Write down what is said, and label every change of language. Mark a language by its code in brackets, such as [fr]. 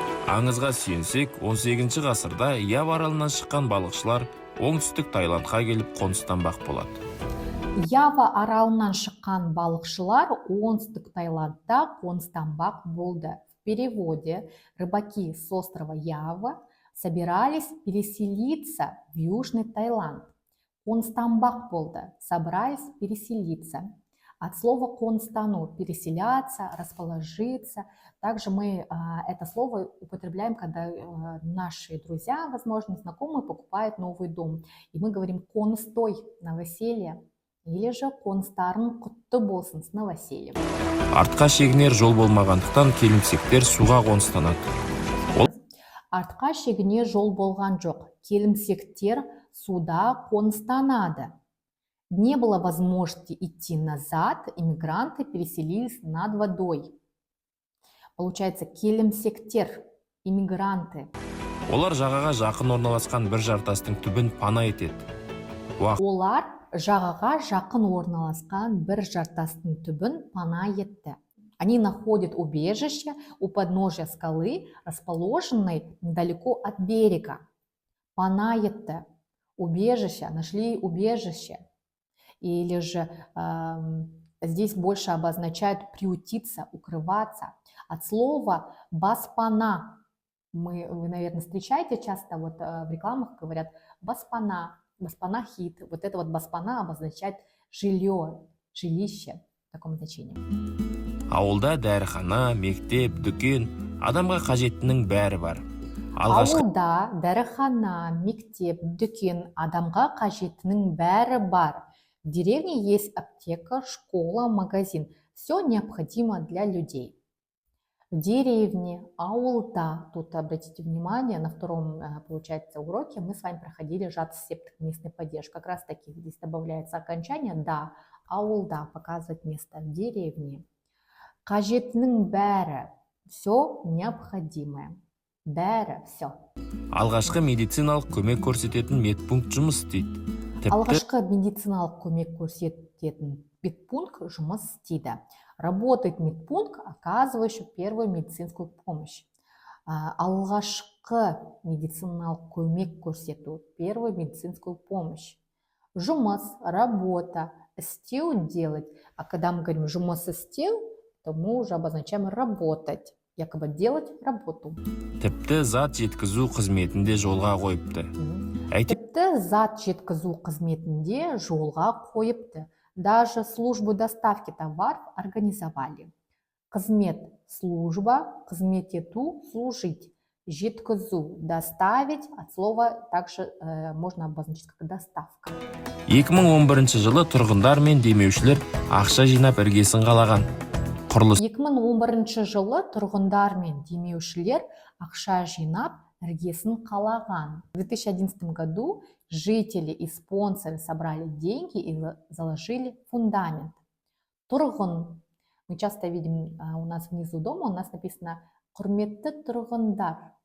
[kk] Аңызға сүйенсек, 18 ғасырда Ява аралынан шыққан балықшылар оңтүстік Таиландқа келіп қоныстанбақ болады. Ява аралынан шыққан балықшылар оңтүстік Таиландта қоныстанбақ болды. [ru] В переводе рыбаки с острова Ява собирались переселиться в Южный Таиланд. [kk] Қоныстанбақ болды, [ru] собрались переселиться. От слова «констану» – переселяться, расположиться. Также мы это слово употребляем, когда наши друзья, возможно, знакомые, покупают новый дом. И мы говорим «констой» – новоселье, или же [kk] «констарын құтты болсын» [ru] с новосельем. [kk] Артқа шегінер жол болмағандықтан келімсектер суға қоныстанады. Артқа шегінер жол болған жоқ. Келімсектер суда қоныстанады. [ru] Не было возможности идти назад, иммигранты переселились над водой. Получается, келімсектер, иммигранты. [kk] Олар жағаға жақын орналасқан бір жартастың түбін пана етеді. Олар жағаға жақын орналасқан бір жартастың түбін пана етті. [ru] Они находят убежище у подножия скалы, расположенной недалеко от берега. [kk] Пана етті. [ru] Убежище, нашли убежище. Или же здесь больше обозначает приютиться, укрываться. От слова «баспана». Вы, наверное, встречаете часто, в рекламах говорят «баспана», «баспана хит». Вот это «баспана» обозначает жилье, жилище в таком значении. [kk] Ауылда дәріхана, мектеп, дүкен, адамға қажеттінің бәрі бар. Ауылда дәріхана, мектеп, дүкен, адамға қажеттінің бәрі бар. [ru] В деревне есть аптека, школа, магазин. Все необходимо для людей. В деревне, аулда, тут обратите внимание, на втором, получается, уроке мы с вами проходили сжатый септик местной поддержки. Как раз таки здесь добавляется окончание «да», аулда показывает место в деревне. [kk] Қажеттінің бәрі, [ru] все необходимое. [kk] Бәрі, все. Алғашқы медициналық көмек көрсететін медпункт жұмыс істейді. Алғашқы медициналық көмек көрсететін медпункт жұмыс істейді. [ru] Работает медпункт, оказывающий первую медицинскую помощь. [kk] Алғашқы медициналық көмек көрсету, [ru] первую медицинскую помощь. Жұмыс, работа, істеу, делать. А когда мы говорим жұмыс істеу, то мы уже обозначаем работать. якобы делать работу. [kk] Тіпті зат жеткізу қызметінде жолға қойыпты. Тіпті зат жеткізу қызметінде жолға қойыпты. [ru] Даже службу доставки товаров организовали. [kk] Қызмет – служба, қызмет ету – служить. [ru] Жеткізу – доставить, от слова также можно обозначить как доставка. [kk] 2011 жылы тұрғындар мен демеушілер ақша жинап іргесін қалаған. Құрылыс 2011 жылы тұрғындар мен демеушілер ақша жинап іргесін қалаған. [ru] В 2011 году жители и спонсоры собрали деньги и заложили фундамент. Тұрғын. Мы часто видим у нас внизу дома, у нас написано [kk] «Құрметті тұрғындар».